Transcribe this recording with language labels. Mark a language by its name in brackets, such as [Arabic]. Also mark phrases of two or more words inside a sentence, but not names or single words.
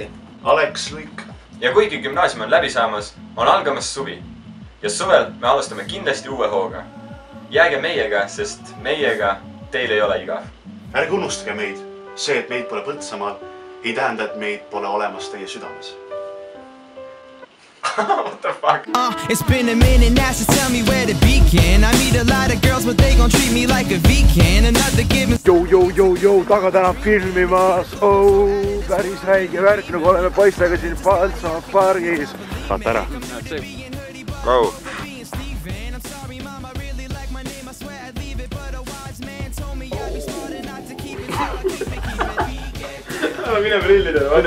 [Estonian] Alex Luik. Ja kuigi gümnaasium on läbi saamas, on algamas suvi. Ja suvel me alustame kindlasti uue hooga. Jääge meiega, sest meiega teil ei ole igav. Ärge unustage meid. See, et meid pole Põltsamaal, ei tähenda, et meid pole olemas teie südames. [English] What the fuck? It's been a minute now, so tell me where to begin. I meet a lot of girls, but they gon' treat me like a vegan. Another given. [Estonian] Jou, taga tänab filmimas. Päris räige värk, nagu oleme poistega siin Põltsamaa pargis. Vaata ära. Go! Ära mine prillidele,